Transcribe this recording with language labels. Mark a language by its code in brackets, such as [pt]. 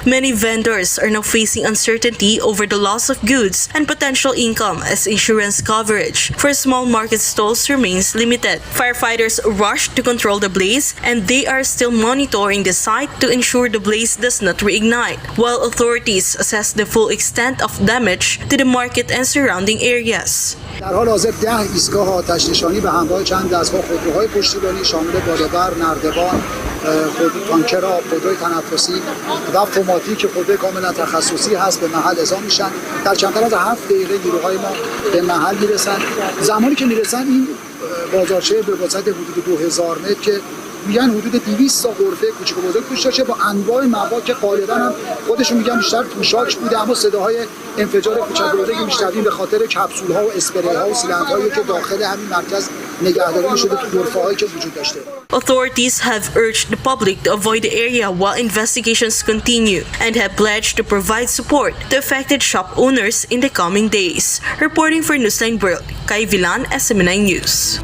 [en] Many vendors are now facing uncertainty over the loss of goods and potential income as insurance coverage for small market stalls remains limited. Firefighters rushed to control the blaze, and they are still monitoring the site to ensure the blaze does not reignite, while authorities assess the full extent of damage to the market and surrounding areas. [fa] در حال حاضر 10 ایستگاه آتش نشانی به همراه چند دستگاه خودروهای پشتیبانی شامل بالابر، نردبان، تانکر آب، خودروی تنفسی و فوماتیک خودروی کاملا تخصصی هست به محل اعزام میشن. در کمتر از 7 دقیقه نیروهای ما به محل میرسن. زمانی که میرسن این بازارچه به وسعت حدود 2000 متر که میگن حدود 200 تا غرفه کوچیک و بزرگ توش داشته با انواع مواد که غالبا هم خودشون میگن بیشتر پوشاک بوده، اما صداهای انفجار کوچک و بزرگی میشنویم به خاطر کپسول ها و اسپری ها و سیلندرهایی که داخل همین مرکز نگهداری میشده تو غرفه هایی که وجود داشته. [en] Authorities have urged the public to avoid the area while investigations continue and have pledged to provide support to affected shop owners in the coming days. Reporting for Newsline World, Kai Vilan, SM9 News.